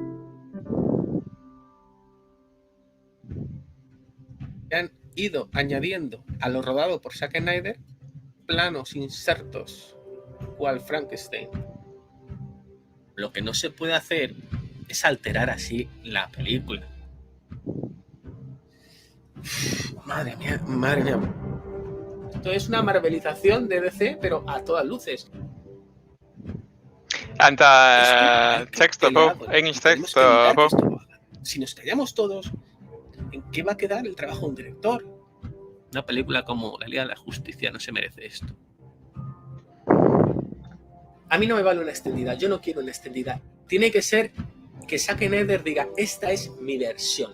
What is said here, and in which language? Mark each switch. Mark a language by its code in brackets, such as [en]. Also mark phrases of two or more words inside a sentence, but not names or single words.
[es] Han ido añadiendo a lo rodado por Zack Snyder planos insertos cual Frankenstein. Lo que no se puede hacer es alterar así la película. Madre mía, madre mía. Esto es una marvelización de DC, pero a todas luces. [da] Der er tekster på, engelsk tekster på. [es] Si nos callamos todos, ¿en qué va a quedar el trabajo de un director? Una película como La Liga de la Justicia no se merece esto. A mí no me vale una extendida, yo no quiero una extendida. Tiene que ser que Zack Snyder diga, esta es mi versión.